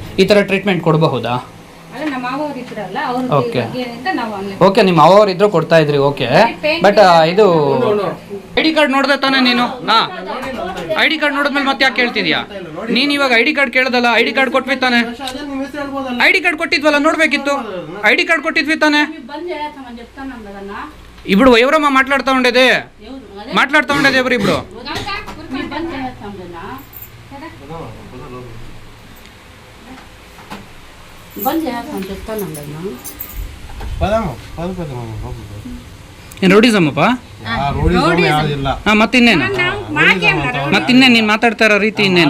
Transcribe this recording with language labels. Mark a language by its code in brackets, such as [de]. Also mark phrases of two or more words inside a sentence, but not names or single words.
[kn] ಈ ಥರ ಟ್ರೀಟ್ಮೆಂಟ್ ಕೊಡಬಹುದಾ? ಓಕೆ, ನಿಮ್ಮ ಅವ್ರು ಇದ್ರು ಕೊಡ್ತಾ ಇದ್ರಿ. [en] Okay, but [kn] ಇದು [en] ID card [kn] ನೋಡ್ದೆ ತಾನೆ ನೀನು? ಹಾಂ, [en] ID card [kn] ನೋಡಿದ್ಮೇಲೆ ಮತ್ತೆ ಯಾಕೆ ಕೇಳ್ತಿದ್ಯಾ ನೀನು? ಇವಾಗ [en] ID card [kn] ಕೇಳ್ದಲ್ಲ, [en] ID card [kn] ಕೊಟ್ವಿ ತಾನೆ? [en] ID card [kn] ಕೊಟ್ಟಿದ್ವಲ್ಲ, ನೋಡ್ಬೇಕಿತ್ತು. [en] ID card [kn] ಕೊಟ್ಟಿದ್ವಿ ತಾನೆ? [te] ఇప్పుడు ఎవరమ్మా మాట్లాడుతూ ఉండేది ఎవరు ఇప్పుడు? [kn] ರೌಡಿಸಮ್ಮಪ್ಪ. ಮತ್ತಿನ್ನೇನು ನೀನು ಮಾತಾಡ್ತಾ ಇರೋ ರೀತಿ ಇನ್ನೇನು?